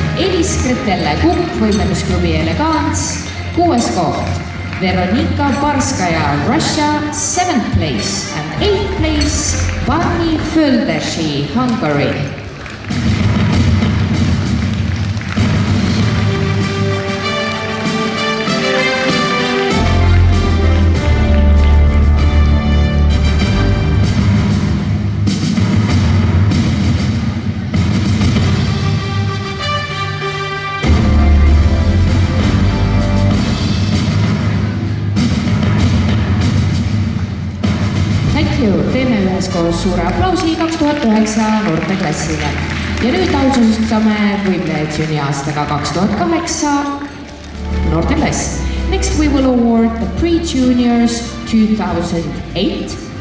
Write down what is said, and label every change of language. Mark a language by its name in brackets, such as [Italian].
[Estonian] Elis Kretelle, Kukk, võimlemisklubi Elegants, 6. koht. [English] Veronika Parskaya, Russia, 7th place. And 8th place, Barni Földersi, Hungary. thank you. [Estonian] Teeme üheskoos suure aplausi 2009 noorteklassile. Ja nüüd ausustame võimlejaid sünniaastaga 2008 noorteklass. [English] Next we will award the pre-juniors 2008.